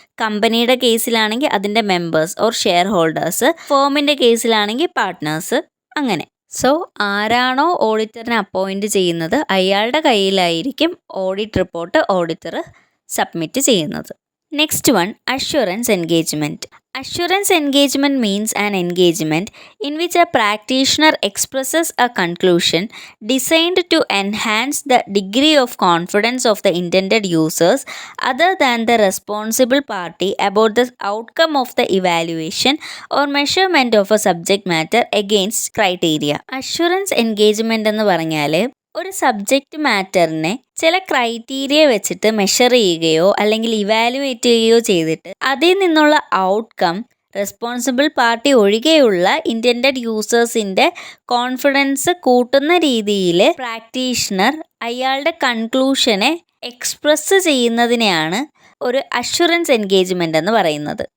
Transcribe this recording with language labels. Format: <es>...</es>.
<ml>കമ്പനിയുടെ കേസിലാണെങ്കിൽ അതിൻ്റെ members or share holders, ഫേമിൻ്റെ കേസിലാണെങ്കിൽ partners, അങ്ങനെ. സോ ആരാണോ ഓഡിറ്ററിനെ അപ്പോയിൻറ്റ് ചെയ്യുന്നത് അയാളുടെ കയ്യിലായിരിക്കും ഓഡിറ്റ് റിപ്പോർട്ട് ഓഡിറ്റർ സബ്മിറ്റ് ചെയ്യുന്നത്.</ml> <en>Next one, assurance engagement. Assurance engagement means an engagement in which a practitioner expresses a conclusion designed to enhance the degree of confidence of the intended users other than the responsible party about the outcome of the evaluation or measurement of a subject matter against criteria.</en> <ml>Assurance engagement എന്ന് പറഞ്ഞാൽ ഒരു subject മാറ്ററിനെ ചില criteria വെച്ചിട്ട് measure ചെയ്യുകയോ അല്ലെങ്കിൽ evaluate ചെയ്യുകയോ ചെയ്തിട്ട് അതിൽ നിന്നുള്ള ഔട്ട്കം റെസ്പോൺസിബിൾ പാർട്ടി ഒഴികെയുള്ള ഇൻറ്റൻഡഡ് യൂസേഴ്സിൻ്റെ കോൺഫിഡൻസ് കൂട്ടുന്ന രീതിയിൽ പ്രാക്ടീഷണർ അയാളുടെ കൺക്ലൂഷനെ എക്സ്പ്രസ് ചെയ്യുന്നതിനെയാണ് ഒരു അഷ്വറൻസ് എൻഗേജ്മെൻ്റ് എന്ന് പറയുന്നത്.</ml>